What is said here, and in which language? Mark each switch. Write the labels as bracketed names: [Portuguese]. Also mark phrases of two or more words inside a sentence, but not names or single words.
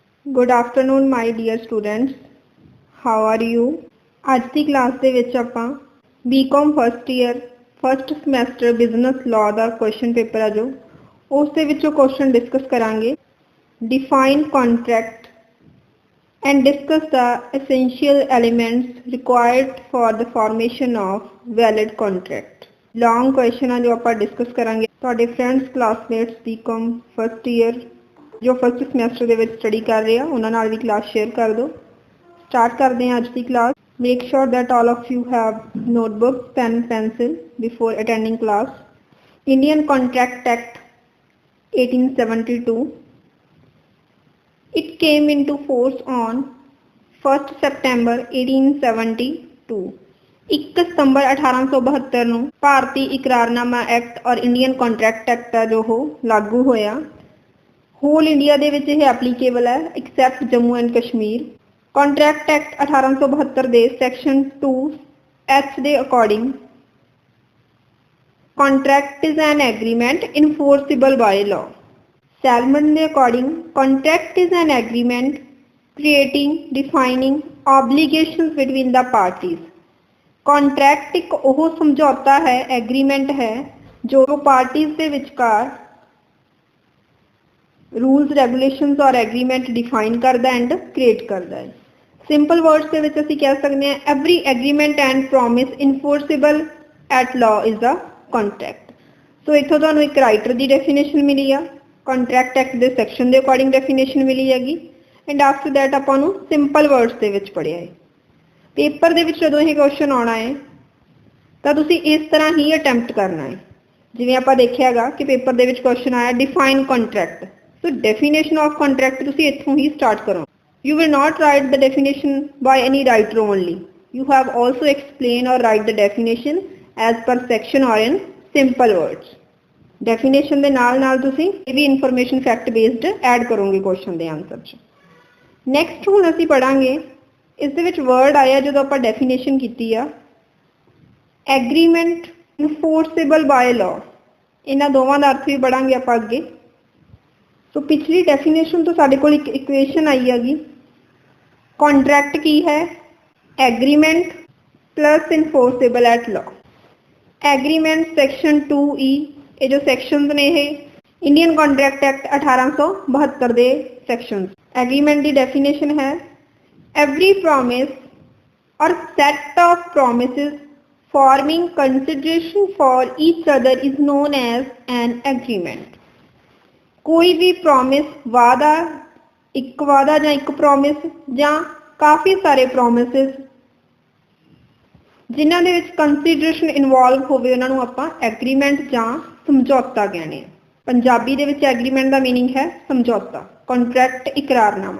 [English] Good afternoon, my dear students. How are you? [Punjabi] ਅੱਜ ਦੀ ਕਲਾਸ ਦੇ ਵਿੱਚ ਆਪਾਂ [English] BCom first year first semester business law [Punjabi] ਦਾ [English] question paper [Punjabi] ਆ ਜੋ ਉਸ ਦੇ ਵਿੱਚੋਂ [English] question discuss [Punjabi] ਕਰਾਂਗੇ। [English] Define contract and discuss the essential elements required for the formation of valid contract. Long question [Punjabi] ਆ ਜੋ ਆਪਾਂ ਡਿਸਕਸ ਕਰਾਂਗੇ। ਤੁਹਾਡੇ [English] friends classmates BCom first year [Punjabi] जो [English] first semester [Punjabi] ਦੇ ਵਿੱਚ ਸਟੱਡੀ ਕਰ ਰਹੇ ਆ ਉਹਨਾਂ ਨਾਲ ਵੀ [English] class share [Punjabi] ਕਰ ਦਿਓ। ਸਟਾਰਟ ਕਰਦੇ ਹਾਂ ਅੱਜ ਦੀ ਕਲਾਸ। [English] make sure that all of you have notebooks, pen, pencil before attending class. Indian Contract Act 1872. It came into force on 1st September 1872. [Punjabi] 1 ਸਤੰਬਰ 1872 ਨੂੰ ਭਾਰਤੀ ਇਕਰਾਰਨਾਮਾ ਐਕਟ ਔਰ ਇੰਡੀਅਨ ਕੰਟਰੈਕਟ ਐਕਟ ਆ ਜੋ ਉਹ ਲਾਗੂ ਹੋਇਆ। [English] whole India [Punjabi] ਦੇ ਵਿੱਚ ਇਹ ਐਪਲੀਕੇਬਲ ਹੈ [English] except Jammu and Kashmir. Contract Act 1872 ਦੇ ਸੈਕਸ਼ਨ 2H ਦੇ according contract is an agreement enforceable by law. ਸੈਲਮਨ ਦੇ according contract is an agreement creating defining obligations between the parties. [Punjabi] ਕੰਟਰੈਕਟ ਇੱਕ ਉਹ ਸਮਝੌਤਾ ਹੈ ਐਗਰੀਮੈਂਟ ਹੈ ਜੋ ਪਾਰਟੀਜ਼ ਦੇ ਵਿਚਕਾਰ [English] rules regulations [Punjabi] और [English] agreement define [Punjabi] करता [English] and create [Hindi] करता है। [English] simple words [Punjabi] ਦੇ ਵਿੱਚ ਅਸੀਂ ਕਹਿ ਸਕਦੇ ਹਾਂ [English] every agreement and promise enforceable at law is the contract. [Punjabi] सो इत्थों ਤੁਹਾਨੂੰ ਇੱਕ ਰਾਈਟਰ ਦੀ ਡੈਫੀਨੇਸ਼ਨ ਮਿਲੀ ਆ, ਕੰਟਰੈਕਟ ਐਕਟ ਦੇ ਸੈਕਸ਼ਨ ਦੇ [English] according definition [Punjabi] ਮਿਲੀ ਹੈਗੀ [English] and after that [Punjabi] ਆਪਾਂ ਨੂੰ [English] simple words [Punjabi] ਦੇ ਵਿੱਚ ਪੜ੍ਹਿਆ ਹੈ। ਪੇਪਰ ਦੇ ਵਿੱਚ ਜਦੋਂ ਇਹ ਕੁਐਸਚਨ ਆਉਣਾ ਹੈ ਤਾਂ ਤੁਸੀਂ ਇਸ ਤਰ੍ਹਾਂ ਹੀ ਅਟੈਂਪਟ ਕਰਨਾ ਹੈ। ਜਿਵੇਂ ਆਪਾਂ ਦੇਖਿਆਗਾ ਕਿ ਪੇਪਰ ਦੇ ਵਿੱਚ ਕੁਐਸਚਨ ਆਇਆ [English] define contract. So definition of contract [Punjabi] ਤੁਸੀਂ ਇੱਥੋਂ ਹੀ start ਕਰੋ। [English] You will not write the definition by any writer only. You have also explain or write the definition as per section or in simple words. [Punjabi] Definition ਦੇ ਨਾਲ ਤੁਸੀਂ ਇਹ ਵੀ [English] information fact based add [Punjabi] ਕਰੋਗੇ question ਦੇ answer 'ਚ। Next ਹੁਣ ਅਸੀਂ ਪੜਾਂਗੇ ਇਸ ਦੇ ਵਿੱਚ word ਆਇਆ ਜਦੋਂ ਆਪਾਂ definition ਕੀਤੀ ਆ [English] agreement enforceable by law। [Punjabi] ਇਹਨਾਂ ਦੋਵਾਂ ਦਾ ਅਰਥ ਵੀ ਪੜਾਂਗੇ ਆਪਾਂ ਅੱਗੇ। ਸੋ ਪਿਛਲੀ ਡੈਫੀਨੇਸ਼ਨ ਤੋਂ ਸਾਡੇ ਕੋਲ ਇੱਕ ਇਕੁਏਸ਼ਨ ਆਈ ਹੈਗੀ ਕੰਟਰੈਕਟ ਕੀ ਹੈ [English] agreement plus enforceable at law. agreement section 2E [Punjabi] ਇਹ ਜੋ ਸੈਕਸ਼ਨਸ ਨੇ ਇਹ ਇੰਡੀਅਨ ਕੰਟਰੈਕਟ ਐਕਟ 1872 ਦੇ ਸੈਕਸ਼ਨਸ। [English] ਐਗਰੀਮੈਂਟ ਦੀ ਡੈਫੀਨੇਸ਼ਨ ਹੈ every promise or set of promises forming consideration for each other is known as an agreement। [Hindi] कोई भी प्रॉमिस वादा [Punjabi] ਜਾਂ ਇੱਕ ਪ੍ਰੋਮਿਸ ਜਾਂ ਕਾਫੀ ਸਾਰੇ ਪ੍ਰੋਮਿਸਿਸ ਜਿਨ੍ਹਾਂ ਦੇ ਵਿੱਚ [English] consideration involve [Punjabi] ਹੋਵੇ ਉਹਨਾਂ ਨੂੰ ਆਪਾਂ ਐਗਰੀਮੈਂਟ ਜਾਂ ਸਮਝੌਤਾ ਕਹਿੰਦੇ ਆ। ਪੰਜਾਬੀ ਦੇ ਵਿੱਚ ਐਗਰੀਮੈਂਟ ਦਾ ਮੀਨਿੰਗ ਹੈ ਸਮਝੌਤਾ, ਕੰਟਰੈਕਟ ਇਕਰਾਰਨਾਮਾ।